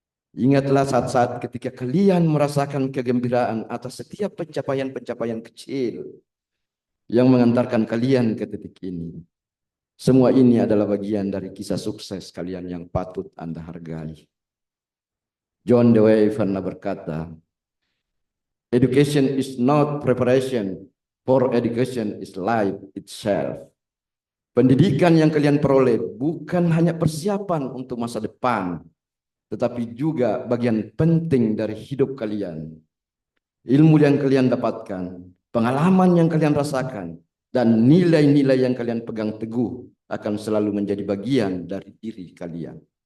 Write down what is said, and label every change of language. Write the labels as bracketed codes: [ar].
[id] Ingatlah saat-saat ketika kalian merasakan kegembiraan atas setiap pencapaian-pencapaian kecil yang mengantarkan kalian ke titik ini. Semua ini adalah bagian dari kisah sukses kalian yang patut Anda hargai. John Dewey pernah berkata, [en] "Education is not preparation, for education is life itself." [id] Pendidikan yang kalian peroleh bukan hanya persiapan untuk masa depan, tetapi juga bagian penting dari hidup kalian. Ilmu yang kalian dapatkan, pengalaman yang kalian rasakan, dan nilai-nilai yang kalian pegang teguh akan selalu menjadi bagian dari diri kalian.